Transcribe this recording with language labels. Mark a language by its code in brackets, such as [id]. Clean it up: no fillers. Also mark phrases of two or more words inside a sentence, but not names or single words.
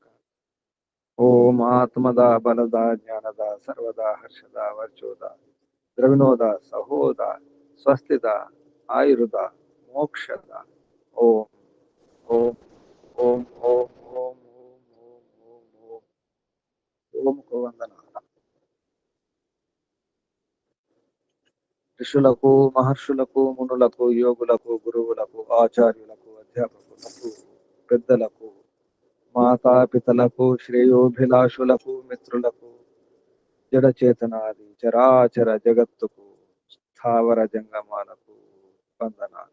[sa] ओम आत्मदा, बलदा, ज्ञानदा, सर्वदा, हर्षदा, वर्चोदा, द्रविणोदा, सहोदा, स्वस्तिदा, आयुर्दा, मोक्षदा। [hi] ओम ओम ओम ओम ओम ओम ओम ओम। ओम को वंदना। [te] ఋషులకు మహర్షులకు మునులకు యోగులకు గురువులకు ఆచార్యులకు అధ్యాపకులకు పెద్దలకు మాతాపితలకు శ్రేయోభిలాషులకు మిత్రులకు జడచేతనాది చరాచర జగత్తుకు స్థావర జంగమాలకు వందనాలు.